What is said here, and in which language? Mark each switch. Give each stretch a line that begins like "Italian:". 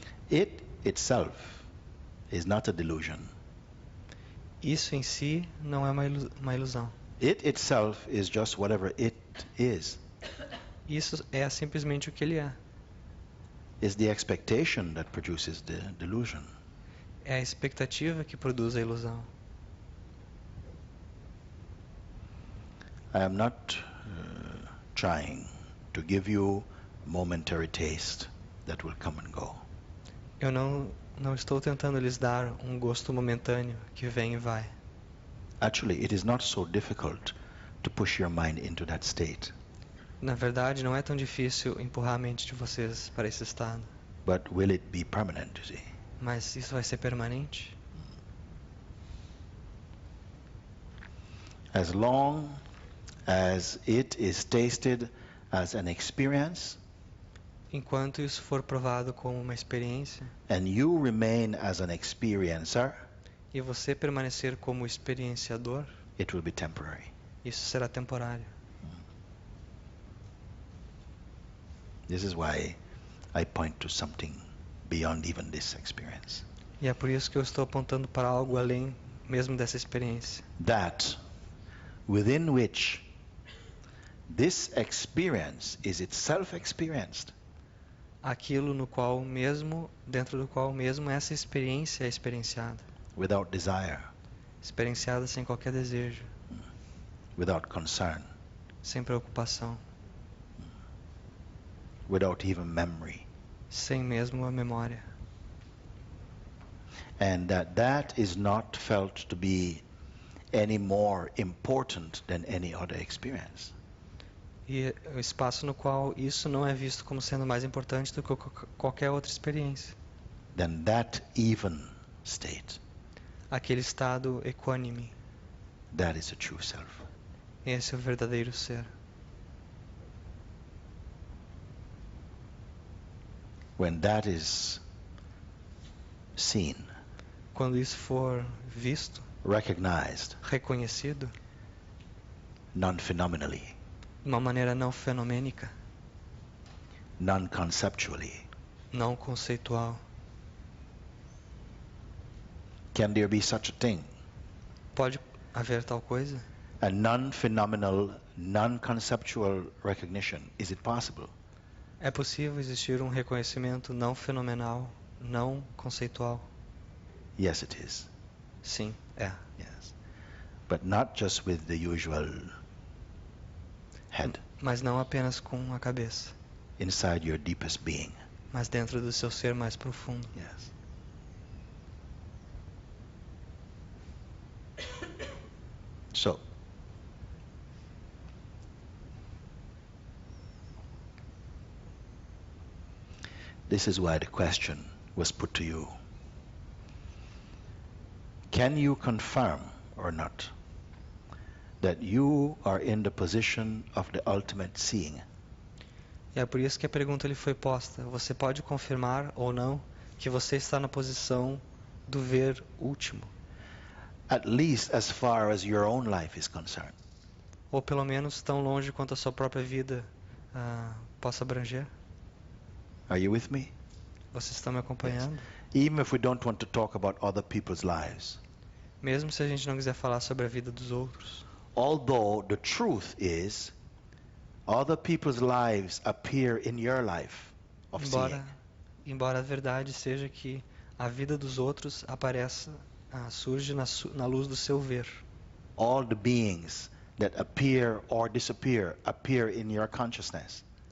English: It itself is not a delusion.
Portuguese: Isso em si não é uma ilusão.
English: It itself is just whatever it is.
Portuguese: Isso é simplesmente o que ele é.
English: It's the expectation that produces the delusion.
Portuguese: É a expectativa que produz a ilusão.
English: I am not trying to give you a momentary taste that will come and go.
Portuguese: Eu não estou tentando lhes dar um gosto momentâneo que vem e vai.
English: Actually, it is not so difficult to push your mind into that state.
Portuguese: Na verdade, não é tão difícil empurrar a mente de vocês para esse estado.
English: But will it be permanent, you see?
Portuguese: Mas isso vai ser permanente?
English: As long as it is tasted as an experience,
Portuguese: Enquanto isso for provado como uma experiência,
English: and you remain as an experiencer,
Portuguese: e você permanecer como experienciador,
English: it will be temporary.
Portuguese: isso será temporário.
English: This is why I point to something beyond even this experience.
Portuguese: E é por isso que eu estou apontando para algo além mesmo dessa experiência.
English: That within which this experience is itself experienced,
Portuguese: Aquilo no qual mesmo, dentro do qual mesmo essa experiência é experienciada.
English: without desire,
Portuguese: Experienciada sem qualquer desejo,
English: without concern,
Portuguese: sem preocupação,
English: without even memory.
Portuguese: sem mesmo a memória.
English: And that is not felt to be any more important than any other experience.
Portuguese: E o espaço no qual isso não é visto como sendo mais importante do que qualquer outra experiência.
English: Then that even state,
Portuguese: Aquele estado equânime,
English: that is a true self.
Portuguese: esse é o verdadeiro ser.
English: When that is seen,
Portuguese: Quando isso for visto,
English: recognized,
Portuguese: reconhecido,
English: non-phenomenally,
Portuguese: de uma maneira não fenomênica,
English: non-conceptually,
Portuguese: não conceitual,
English: can there be such a thing?
Portuguese: pode haver tal coisa?
English: A non-phenomenal, non-conceptual recognition. Is it possible?
Portuguese: É possível existir um reconhecimento não fenomenal, não conceitual?
English: Yes, it is.
Portuguese: Sim, é.
English: Yes. But not just with the usual head,
Portuguese: Mas não apenas com a cabeça,
English: inside your deepest being.
Portuguese: mas dentro do seu ser mais profundo.
English: Yes. So, this is why the question was put to you. Can you confirm or not that you are in the position of the ultimate seeing?
Portuguese: E é por isso que a pergunta lhe foi posta. Você pode confirmar ou não que você está na posição do ver último?
English: At least as far as your own life is concerned.
Portuguese: Ou pelo menos tão longe quanto a sua própria vida possa abranger?
English: Are you with me?
Portuguese: Vocês estão me acompanhando?
English: Even if we don't want to talk about other people's lives,
Portuguese: Mesmo se a gente não quiser falar sobre a vida dos outros.
English: Although the truth is, other people's lives appear in your life of seeing.
Portuguese: Embora a verdade seja que a vida dos outros surge na luz do seu ver.
English: All the beings that appear or disappear appear in your consciousness.